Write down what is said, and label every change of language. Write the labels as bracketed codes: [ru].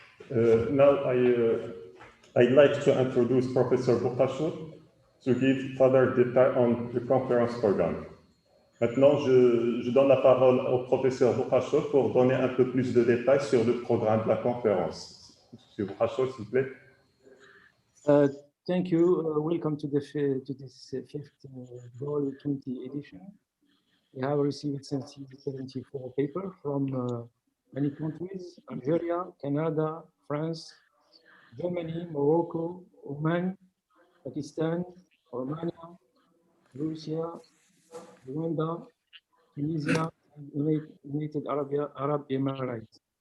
[en] Now I'd like to introduce Professor Boukhachor to give further detail on the conference program. [fr] Maintenant, je donne la parole au professeur Boukhachor pour donner un peu plus de détails sur le programme de la conférence. Monsieur Boukhachor, s'il vous plaît. [en] Thank you. Welcome to this fifth Goal 20 edition. We have received 74 papers from many countries: Algeria, Canada, France, Germany, Morocco, Oman, Pakistan, Romania, Russia, Rwanda, Tunisia, and United Arab Emirates.